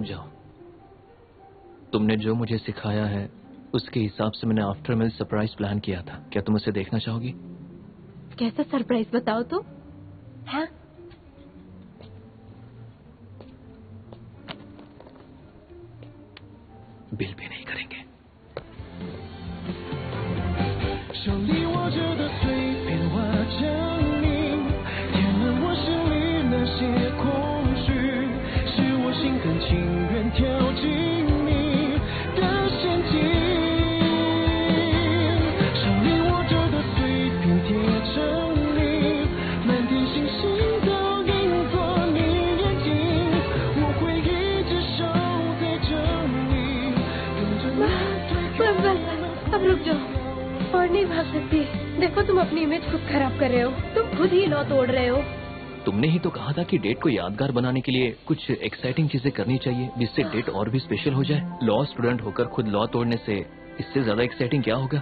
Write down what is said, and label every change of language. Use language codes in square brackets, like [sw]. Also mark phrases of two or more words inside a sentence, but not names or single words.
[hi] रुक जाओ, तुमने जो मुझे सिखाया है उसके हिसाब से मैंने [en] after meal surprise [hi] प्लान किया था। क्या तुम उसे देखना चाहोगी? कैसा सरप्राइज बताओ तो। हाँ, बिल भी नहीं करेंगे। [zh] 手里握着的碎片化成泥，填满我心里那些空虚，是我心甘情愿跳进你的陷阱。手里握着的碎片贴成泥，满天星星都映作你眼睛，我会一直守在这里，等着你推开我们。 [hi] अब रुक जाओ, और नहीं भाग सकती। देखो तुम अपनी इमेज खुद खराब कर रहे हो, तुम खुद ही लौ तोड़ रहे हो। तुमने ही तो कहा था कि डेट को यादगार बनाने के लिए कुछ एक्साइटिंग चीजें करनी चाहिए जिससे डेट और भी स्पेशल हो जाए। [en] law student [hi] होकर खुद लॉ तोड़ने से इससे ज्यादा एक्साइटिंग क्या होगा?